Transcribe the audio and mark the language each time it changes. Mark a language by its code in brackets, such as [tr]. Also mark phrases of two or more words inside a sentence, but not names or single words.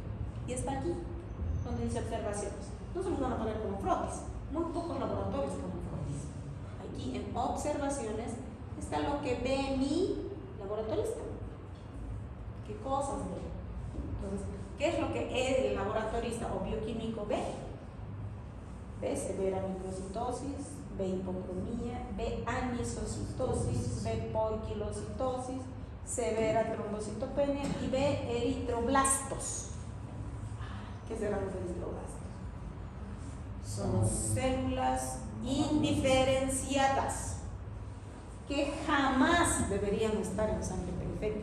[es] Y está aquí, donde dice observaciones. No se los van a poner como frotis. Muy pocos laboratorios ponen frotis. Aquí en observaciones está lo que ve mi laboratorista. ¿Qué cosas ve? Entonces, ¿qué es lo que el laboratorista o bioquímico ve? Ve severa microcitosis, ve hipocromía, ve anisocitosis, ve poiquilocitosis, severa trombocitopenia y ve eritroblastos. ¿Qué serán los eritroblastos? Son células indiferenciadas que jamás deberían estar en sangre periférica.